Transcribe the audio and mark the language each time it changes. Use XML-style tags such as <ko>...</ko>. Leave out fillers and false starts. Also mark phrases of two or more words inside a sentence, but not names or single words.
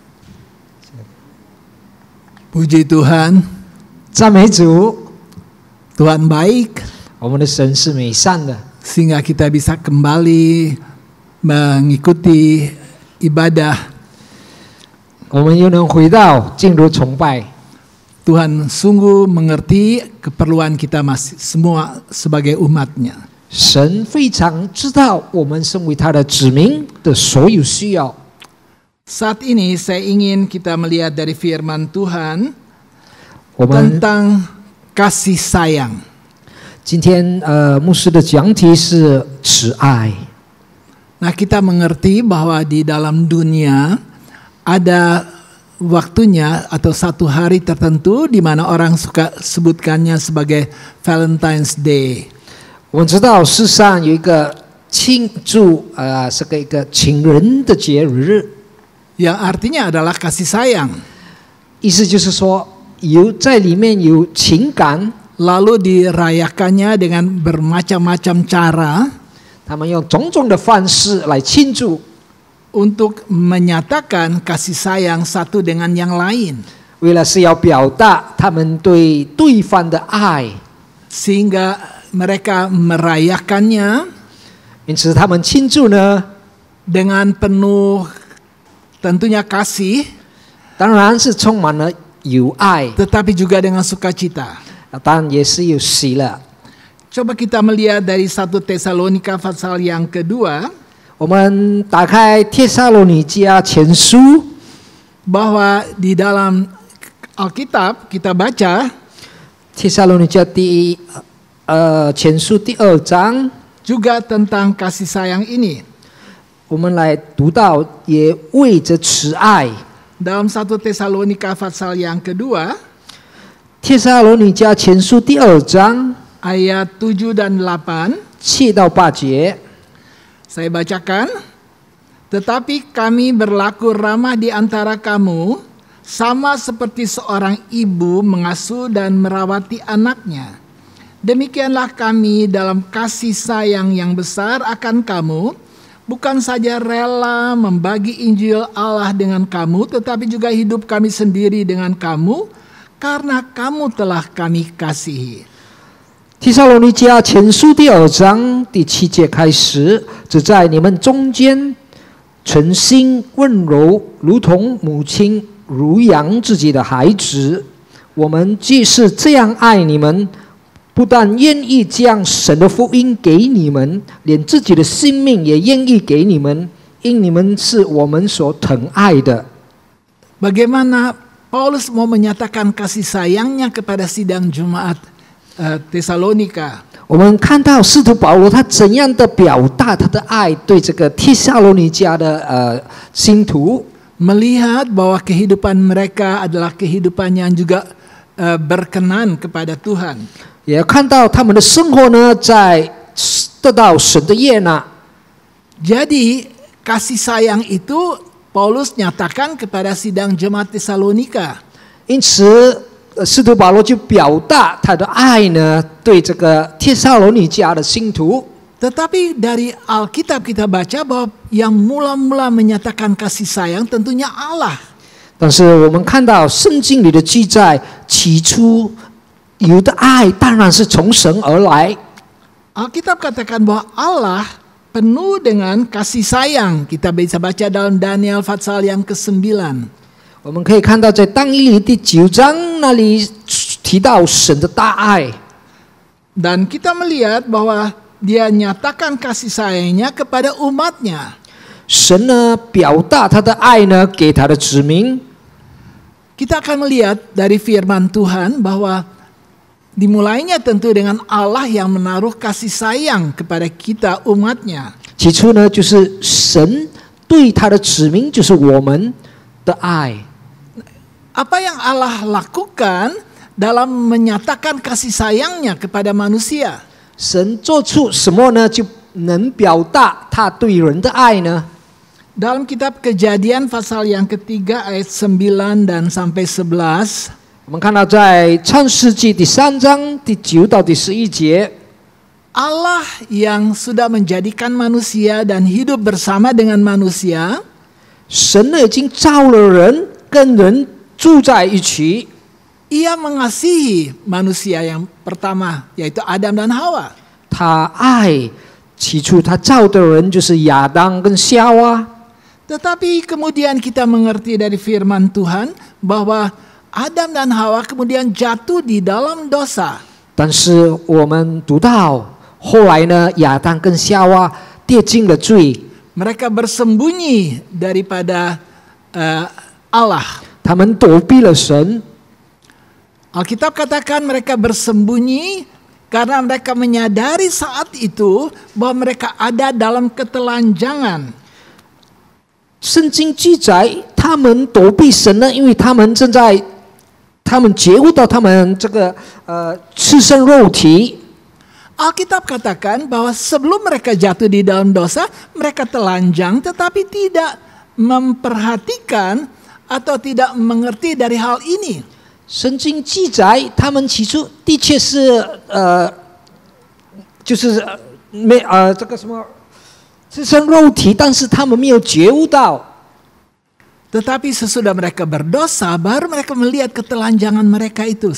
<id>Puji Tuhan,</id> <zh>赞美主。</zh> <id>Tuhan baik,</id> <zh>我们的神是美善的，</zh> <id>sehingga kita bisa kembali mengikuti ibadah.</id> <zh>我们又能回到进入崇拜。</zh> <id>Tuhan sungguh mengerti keperluan kita masih semua sebagai umatnya.</id> <zh>神非常知道我们身为他的子民的所有需要。</zh> <id>Saat ini saya ingin kita melihat dari firman Tuhan</id> <zh>我们</zh> <id>tentang kasih sayang.</id> <zh>今天牧师的讲题是慈爱。</zh> <id>Nah, kita mengerti bahwa di dalam dunia ada waktunya atau satu hari tertentu di mana orang suka sebutkannya sebagai Valentine's Day.</id> <zh>我们知道世上有一个庆祝是一个情人的节日，</zh> <id>Yang artinya adalah kasih sayang.</id> <zh>意思就是说在里面有情感，</zh> <id>Lalu dirayakannya dengan bermacam-macam cara</id> <zh>他们用种种的方式来庆祝，</zh> <id>untuk menyatakan kasih sayang satu dengan yang lain.</id> <zh>为了是要表达他们对对方的爱，</zh> <id>Sehingga mereka merayakannya</id> <zh>因此他们庆祝呢，</zh> <id>dengan penuh tentunya kasih,</id> <zh>当然是充满了有爱，</zh> <id>tetapi juga dengan sukacita.</id> <zh>当然也是有喜乐。</zh> <id>Coba kita melihat dari 1 Tesalonika pasal yang kedua,</id> <zh>我们打开帖撒罗尼迦前书，</zh> <id>bahwa di dalam Alkitab kita baca</id> <zh>帖撒罗尼迦前书第2章，</zh> <id>juga tentang kasih sayang ini.</id> <zh>我们来读到也为着慈爱。</zh> <id>Dalam 1 Tesalonika pasal yang kedua,</id> <zh>帖撒罗尼迦前书第2章</zh> <id>ayat 7 dan 8,</id> <zh>7 到8节，</zh> <id>saya bacakan. Tetapi kami berlaku ramah di antara kamu, sama seperti seorang ibu mengasuh dan merawati anaknya. Demikianlah kami dalam kasih sayang yang besar akan kamu, bukan saja rela membagi Injil Allah dengan kamu, tetapi juga hidup kami sendiri dengan kamu, karena kamu telah kami kasihi.</id> <zh>帖撒罗尼迦前书第2章第7节开始，只在你们中间存心温柔，如同母亲乳养自己的孩子。我们既是这样爱你们，不但愿意将神的福音给你们，连自己的性命也愿意给你们，因你们是我们所疼爱的。</zh> <id>Bagaimana Paulus mau menyatakan kasih sayangnya kepada sidang Jemaat Tesalonika?</id> <zh>我们看到使徒保罗他怎样的表达他的爱对这个帖撒罗尼迦的信徒，</zh> <id>Melihat bahwa kehidupan mereka adalah kehidupan yang juga berkenan kepada Tuhan.</id> <zh>也要看到他们的生活呢，在得到神的悦纳。</zh> <id>Jadi kasih sayang itu Paulus nyatakan kepada sidang Jemaat Tesalonika.</id> <zh>因此，使徒保罗就表达他的爱呢，对这个帖撒罗尼迦的信徒。</zh> <id>Tetapi dari Alkitab kita baca bahwa yang mula-mula menyatakan kasih sayang tentunya Allah.</id> <zh>但是我们看到圣经里的记载，起初有的爱当然是从神而来。</zh> <id>Alkitab katakan bahwa Allah penuh dengan kasih sayang. Kita bisa baca dalam Daniel pasal yang ke-9.</id> <zh>我们可以看到，在但以理第9章那里提到神的大爱。</zh> <id>Dan kita melihat bahwa dia nyatakan kasih sayangnya kepada umatnya.</id> <zh>神呢，表达他的爱呢，给他的子民。</zh> <id>Kita akan melihat dari firman Tuhan bahwa dimulainya tentu dengan Allah yang menaruh kasih sayang kepada kita umatnya.</id> <zh>起初呢，就是神对他的子民，就是我们的爱。</zh> <id>Apa yang Allah lakukan dalam menyatakan kasih sayangnya kepada manusia?</id> <zh>神做出什么呢？就能表达他对人的爱呢？</zh> <id>Dalam kitab Kejadian pasal yang ketiga ayat 9 dan sampai 11,</id> <zh>我们看到在创世纪第3章第9到第11节，</zh> <id>Allah yang sudah menjadikan manusia dan hidup bersama dengan manusia,</id> <zh>神呢已经造了人，跟人住在一起。</zh> <id>Ia mengasihi manusia yang pertama, yaitu Adam dan Hawa.</id> <zh>他爱起初他造的人就是亚当跟夏娃，</zh> <id>Tetapi kemudian kita mengerti dari firman Tuhan bahwa Adam dan Hawa kemudian jatuh di dalam dosa.</id> <zh>但是我们读到后来呢，亚当跟夏娃跌进了罪，</zh> <id>Mereka bersembunyi daripada Allah.</id> <zh>他们躲避了神。</zh> <id>Alkitab katakan mereka bersembunyi karena mereka menyadari saat itu bahwa mereka ada dalam ketelanjangan.</id> <zh>圣经记载，他们躲避神呢，因为他们觉悟到他们这个赤身肉体。</zh> <id>Alkitab katakan bahwa sebelum mereka jatuh di dalam dosa, mereka telanjang tetapi tidak memperhatikan atau tidak mengerti dari hal ini.</id> <zh>圣经记载，他们起初的确是就是这个什么赤身肉体，但是他们没有觉悟到。</zh> <id>Tetapi sesudah mereka berdosa, baru mereka melihat ketelanjangan mereka itu.</id>